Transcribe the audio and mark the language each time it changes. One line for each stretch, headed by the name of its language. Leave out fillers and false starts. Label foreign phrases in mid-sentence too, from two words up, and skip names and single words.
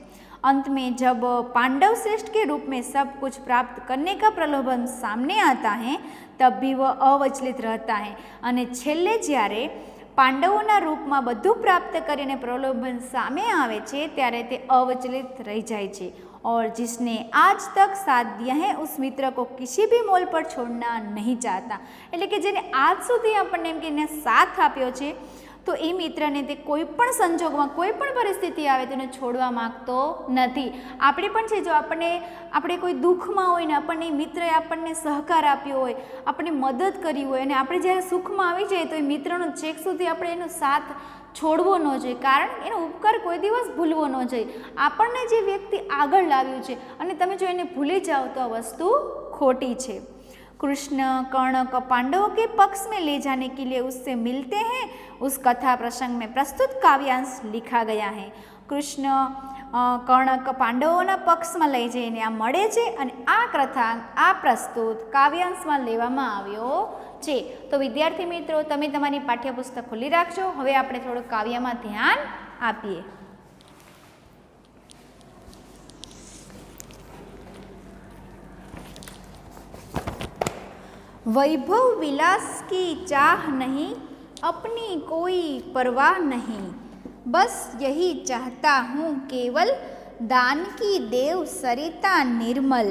Hindi: अंत में जब पांडव श्रेष्ठ के रूप में सब कुछ प्राप्त करने का प्रलोभन सामने आता है तब भी वह अवचलित रहता है
Gujarati: અને છેલ્લે જ્યારે પાંડવોના રૂપ મેં બધુ પ્રાપ્ત કરીને પ્રલોભન સામે આવે છે ત્યારે તે અવચલિત રહી જાય છે।
Hindi: और जिसने आज तक साथ दिया है उस मित्र को किसी भी मोल पर छोड़ना नहीं चाहता।
Gujarati: એટલે કે જેને આજ સુધી આપણે એમ કે સાથ આપ્યો છે તો એ મિત્રને તે કોઈપણ સંજોગમાં કોઈપણ પરિસ્થિતિ આવે તેને છોડવા માગતો નથી। આપણે પણ છે જો આપણે કોઈ દુખમાં હોય ને આપણે મિત્રએ આપણે સહકાર આપ્યો હોય, આપણે મદદ કરી હોય અને આપણે જ્યારે સુખમાં આવી જાય તો એ મિત્રનો છેક સુધી આપણે એનો સાથ છોડવો ન જોઈએ, કારણ એનો ઉપકાર કોઈ દિવસ ભૂલવો ન જોઈએ। આપણે જે વ્યક્તિ આગળ લાવ્યો છે અને તમે જો એને ભૂલી જાઓ તો આ વસ્તુ ખોટી છે।
Hindi: कृष्ण कर्ण को पांडवों के पक्ष में ले जाने के लिए उससे मिलते हैं, उस कथा प्रसंग में प्रस्तुत काव्यांश लिखा गया है।
Gujarati: કૃષ્ણ કર્ણ કો પાંડવોં પક્ષ મેં લઈ જઈને આ મળે છે અને આ કથા આ પ્રસ્તુત કાવ્યાંશ મેં લેવામાં આવ્યો છે। તો વિદ્યાર્થી મિત્રો તમે તમારી પાઠ્યપુસ્તક ખોલી રાખજો। હવે આપણે થોડું કાવ્યમાં ધ્યાન આપીએ।
Hindi: वैभव विलास की चाह नहीं, अपनी कोई परवाह नहीं, बस यही चाहता हूँ केवल दान की देव सरिता निर्मल।